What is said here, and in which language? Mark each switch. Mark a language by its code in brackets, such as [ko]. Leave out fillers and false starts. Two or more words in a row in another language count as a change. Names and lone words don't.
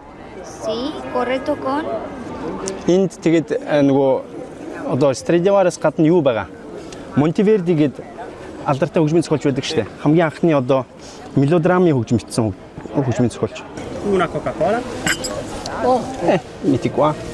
[it] Sì, corretto con [mn] Энд тэгээд нөгөө одоо Stradivarius гадна юу байгаа? Monteverdi гээд алдартай хөгжмийн зохиолч байдаг шүү дээ. Хамгийн анхны одоо мелодрамын хөгжим бичсэн хөгжмийн зохиолч. [it] Una Coca-Cola. oh, Metti qua.